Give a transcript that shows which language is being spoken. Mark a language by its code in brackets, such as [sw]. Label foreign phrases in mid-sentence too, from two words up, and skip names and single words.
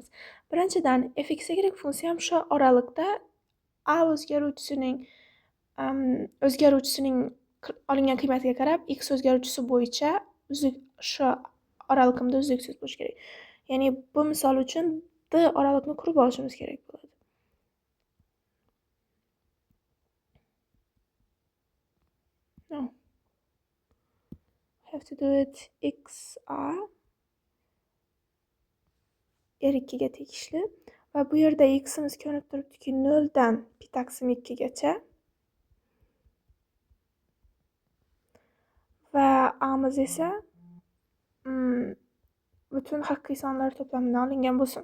[uz] Birinchidan, fx, y funksiya ham shu oraliqda a o'zgaruvchisining olingan qiymatiga qarab x o'zgaruvchisi bo'yicha shu oraliqimda uzluksiz bo'lishi kerak. Ya'ni bu misol uchun d oraliqni qurib olishimiz kerak bo'ladi. No. [en] Have to do it [uz] x a r2 ga tegishli va bu yerda x'imiz ko'rinib turibdiki 0 dan pi taqsim 2 gacha va a'miz esa butun haqiqiy sonlar to'plamidan olingan bo'lsin.